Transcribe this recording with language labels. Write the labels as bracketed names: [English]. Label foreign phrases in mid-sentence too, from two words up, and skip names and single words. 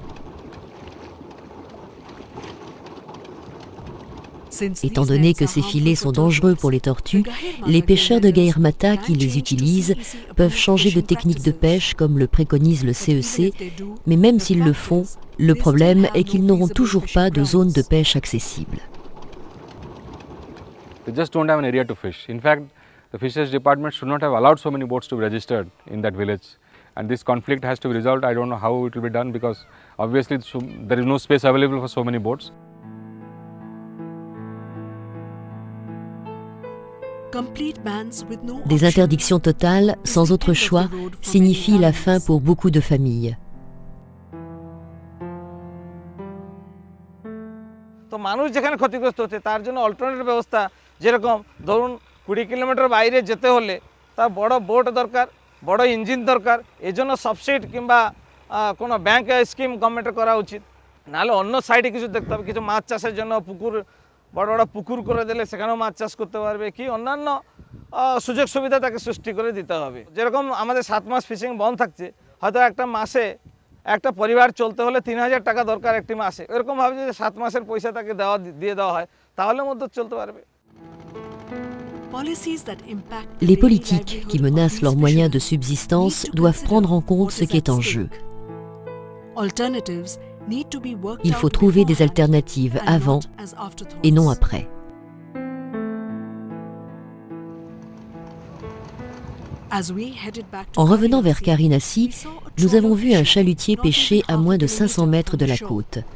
[French] Étant donné que ces filets sont dangereux pour les tortues, les pêcheurs de Gahir Mata qui les utilisent peuvent changer de technique de pêche comme le préconise le CEC, mais même s'ils le font, le problème est qu'ils n'auront toujours pas de zone de pêche accessible. [English] They just don't have an area to fish. In fact, the fisheries department should not have allowed so many boats to be registered in that village. And this conflict has to be resolved. I don't know how it will be done because obviously there is no space available for so many boats. [French] Des interdictions totales, sans autre choix, signifient la fin pour beaucoup de familles. [Bangla] তো মানুষ যেখানে ক্ষতিগ্রস্ত হচ্ছে তার জন্য অল্টারনেটিভ ব্যবস্থা, যেরকম ধরুন 20 কিলোমিটার বাইরে যেতে হলে তার বড় বোট দরকার, বড় ইঞ্জিন দরকার, এজন্য সাবসিড কিংবা কোনো [English] bank scheme government's [Bangla] করা উচিত, নাহলে অন্য সাইডে কিছু দেখতে হবে, কিছু মাছ চাষের জন্য পুকুর বড় বড় পুকুর করে দিলে সেখানেও মাছ চাষ করতে পারবে, কি অন্যান্য সুযোগ সুবিধা তাকে সৃষ্টি করে দিতে হবে। যেরকম আমাদের 7 মাস ফিশিং বন্ধ থাকছে, হয়তো একটা মাসে একটা পরিবার চলতে হলে 3000 টাকা দরকার একটি মাসে, এরকমভাবে যদি 7 মাসের পয়সা তাকে দিয়ে দেওয়া হয় তাহলে মধ্যে চলতে পারবে। [French] Les politiques qui menacent leurs moyens de subsistance doivent prendre en compte ce qui est en jeu. Il faut trouver des alternatives avant et non après. En revenant vers Karinassi, nous avons vu un chalutier pêcher à moins de 500 mètres de la côte.